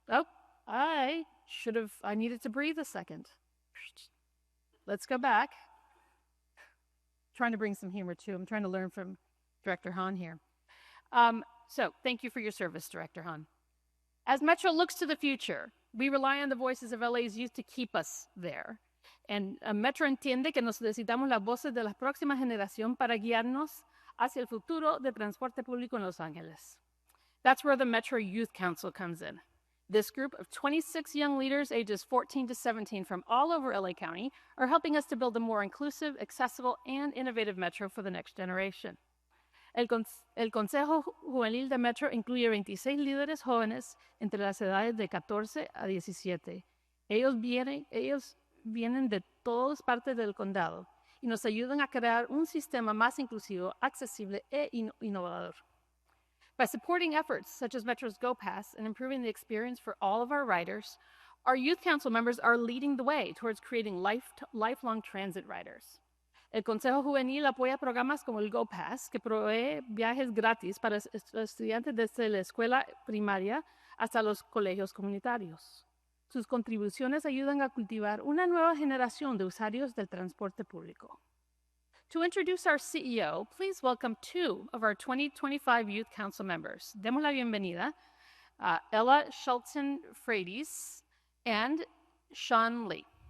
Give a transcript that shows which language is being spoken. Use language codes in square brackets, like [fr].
[en] Oh, I needed to breathe a second. Let's go back. Trying to bring some humor too. I'm trying to learn from Director Hahn here. So thank you for your service, Director Hahn. As Metro looks to the future, we rely on the voices of LA's youth to keep us there. [es] And Metro entiende que necesitamos las voces de la próxima generación para guiarnos hacia el futuro de transporte público en Los Ángeles. [en] That's where the Metro Youth Council comes in. This group of 26 young leaders ages 14 to 17 from all over LA County are helping us to build a more inclusive, accessible, and innovative Metro for the next generation. [es] El Consejo Juvenil de Metro incluye 26 líderes jóvenes entre las edades de 14 a 17. Ellos vienen de todas partes del condado y nos ayudan a crear un sistema más inclusivo, accesible e innovador. [en] By supporting efforts such as Metro's Go Pass and improving the experience for all of our riders, our Youth Council members are leading the way towards creating lifelong transit riders. [es] El Consejo Juvenil apoya programas como el Go Pass, que provee viajes gratis para estudiantes desde la escuela primaria hasta los colegios comunitarios. Sus contribuciones ayudan a cultivar una nueva generación de usuarios del transporte público. [en] To introduce our CEO, please welcome two of our 2025 Youth Council members. [es] Demos la bienvenida a Ella Shelton Frades and Sean Lee.